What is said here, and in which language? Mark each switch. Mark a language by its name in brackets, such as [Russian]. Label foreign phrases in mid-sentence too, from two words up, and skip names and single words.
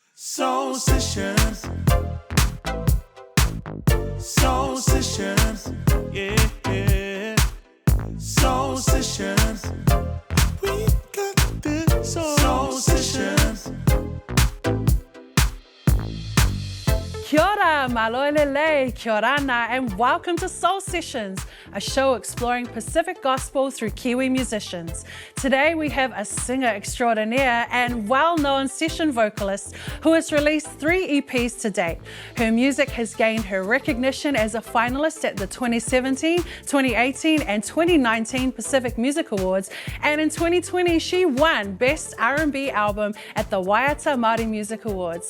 [English] Soul Sessions. Soul Sessions. Yeah. Soul Sessions. We got this Soul Sessions. [Māori] Kia ora, maloelele, kia ora ana, [English] and welcome to Soul Sessions, a show exploring Pacific gospel through Kiwi musicians. Today we have a singer extraordinaire and well-known session vocalist who has released 3 EPs to date. Her music has gained her recognition as a finalist at the 2017, 2018 and 2019 Pacific Music Awards, and in 2020 she won Best R&B Album at the Waiata Māori Music Awards.